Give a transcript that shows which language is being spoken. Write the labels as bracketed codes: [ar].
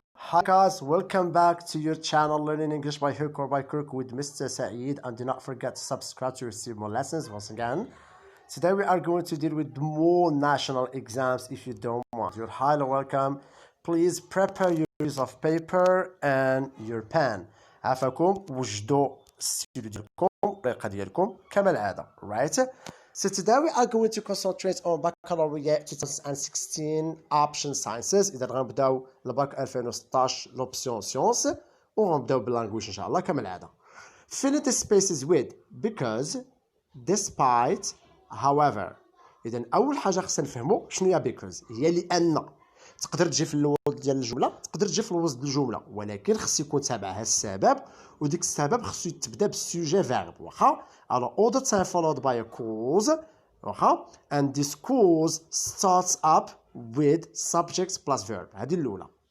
[en] Hi guys, welcome back to your channel Learning English by Hook or by Crook with Mr. Saeed, and do not forget to subscribe to receive more lessons once again. Today we are going to deal with more national exams. If you don't want, you're highly welcome. Please prepare your piece of paper and your pen. [ar] عافاكم وجدوا الستيلو ديالكم الطريقة ديالكم كما العادة, [en] right? So today we are going to concentrate on Baccalaureate 2016 Option Sciences. [ar] إذا غنبداو الباك 2016 [fr] l'option science [ar] وغنبداو باللانجويج إن شاء الله كما العادة. [en] Fill the spaces with because, despite, however. [ar] إذا أول حاجة خصنا نفهمو شنو هي because. هي لأن تقدر تجي في الاول ديال الجمله, تقدر تجي في الوسط الجمله, ولكن خص يكون تابعها السبب, وديك السبب خصو تبدا بالسوجي فيرب, واخا. [en] Alors all the time followed by a cause, واخا, and this cause starts up with subject plus verb. [ar] هذه الاولى.